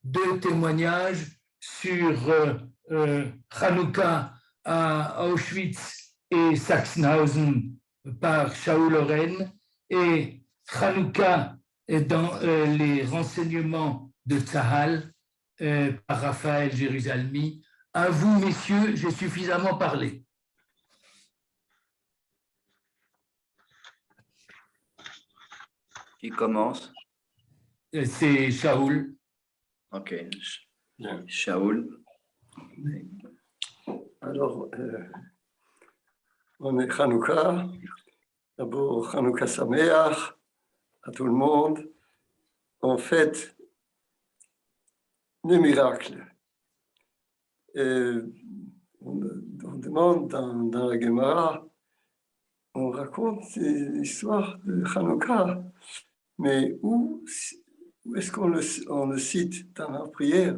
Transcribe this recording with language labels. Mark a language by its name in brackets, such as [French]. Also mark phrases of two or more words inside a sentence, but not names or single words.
[French] sur Hanouka à Auschwitz et Sachsenhausen par Shaul Oren et Hanouka dans les renseignements de Tzahal par Raphaël Jérusalemi. À vous, messieurs, j'ai suffisamment parlé. Qui commence? C'est Shaul. Ok. Shaul. Alors, on est Hanouka. D'abord, [Hebrew] חנוכה שמח [French] à tout le monde. On fête le miracle. Et on demande dans la Gemara, on raconte l'histoire de Hanouka, mais où est-ce qu'on le cite dans nos prières?